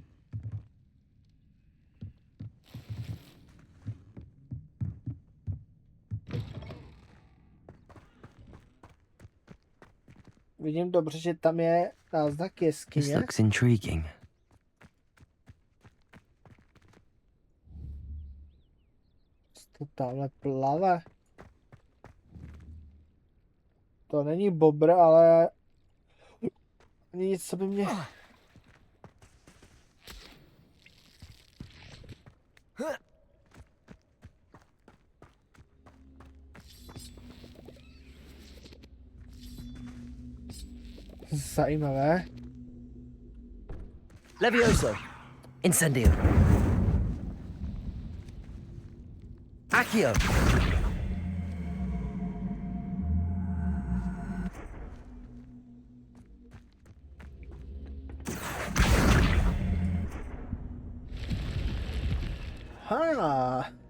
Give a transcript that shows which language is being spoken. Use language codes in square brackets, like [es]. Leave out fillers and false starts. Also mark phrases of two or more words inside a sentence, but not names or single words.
[cs] Vidím dobře, že tam je náznak [en] This [cs] jeskyně. [en] looks intriguing. [cs] To tamhle plave. To není bobr, ale nic, co by mě... Zajímavé. [la] Levioso. Incendio. Accio. Ha.